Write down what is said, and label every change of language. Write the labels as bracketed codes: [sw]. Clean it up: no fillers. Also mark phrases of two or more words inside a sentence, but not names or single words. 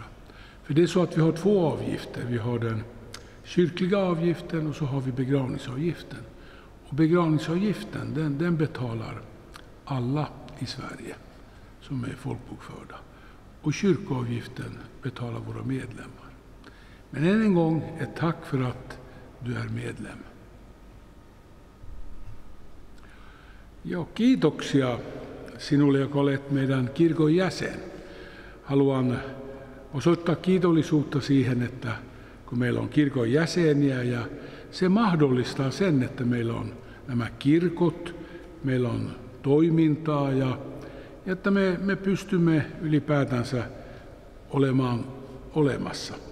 [sv] För det är så att vi har två avgifter, vi har den kyrkliga avgiften och så har vi begravningsavgiften. Och begravningsavgiften den betalar alla i Sverige som är folkbokförda. Och kyrkoavgiften betalar våra medlemmar. Men än en gång ett tack för att du är medlem. [fi] Ja, kiitoksia sinulle, joka olet meidän kirkon jäsen. Haluan osoittaa kiitollisuutta siihen, että kun meillä on kirkon jäseniä ja se mahdollistaa sen, että meillä on nämä kirkot, meillä on toimintaa ja että me pystymme ylipäätänsä olemaan olemassa.